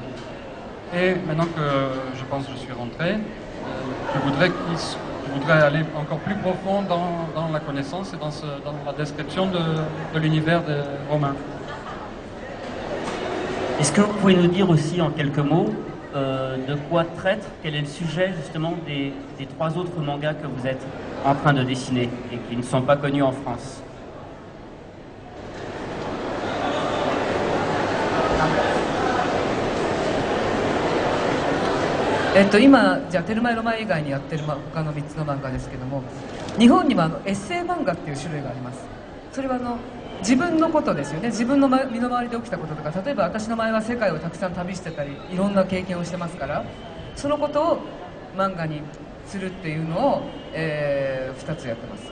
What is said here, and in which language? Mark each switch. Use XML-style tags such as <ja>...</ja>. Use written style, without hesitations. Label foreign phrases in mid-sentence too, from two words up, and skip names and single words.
<fr>Et maintenant que je pense que je suis rentré, je voudrais aller encore plus profond dans la connaissance et dans la description de l'univers des Romains. Est-ce que vous pouvez nous dire aussi en quelques mots de quoi traite, quel est le sujet justement des trois autres mangas que vous êtes en train de dessiner et qui ne sont pas connus en France?</fr> <ja>今じゃあテルマエロマエ以外にやってる他の3つの漫画ですけども、日本にはエッセイ漫画っていう種類があります。それは自分のことですよね。自分の身の回りで起きたこととか、例えば私の前は世界をたくさん旅してたりいろんな経験をしてますから、そのことを漫画にするっていうのを、2つやってます。</ja>